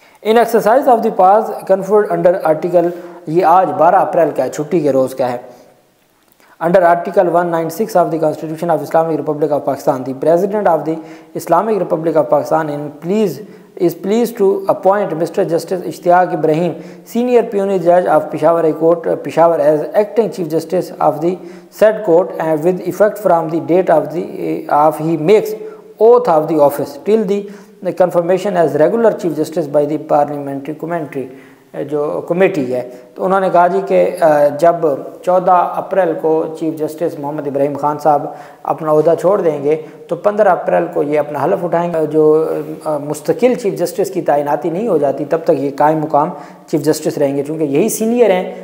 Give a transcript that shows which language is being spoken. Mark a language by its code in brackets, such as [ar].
[en] in exercise of the powers conferred under article, [ur] یہ آج 12 April کا ہے، چھٹی کے روز کا ہے. [en] Under Article 196 of the Constitution of Islamic Republic of Pakistan, the President of the Islamic Republic of Pakistan is pleased to appoint Mr. Justice Ishtiaq Ibrahim, Senior Peonage Judge of Peshawar High Court, Peshawar, as Acting Chief Justice of the said court, and with effect from the date of he makes oath of the office till the confirmation as regular Chief Justice by the Parliamentary [ur] جو committee ہے. تو انہوں نے کہا جی کہ جب 14 April کو chief justice محمد ابراہیم خان صاحب اپنا عہدہ چھوڑ دیں گے تو 15 اپریل کو یہ اپنا حلف اٹھائیں گے. جو مستقل چیف جسٹس کی تعیناتی نہیں ہو جاتی تب تک یہ قائم مقام چیف جسٹس رہیں گے، چونکہ یہی سینئر ہیں.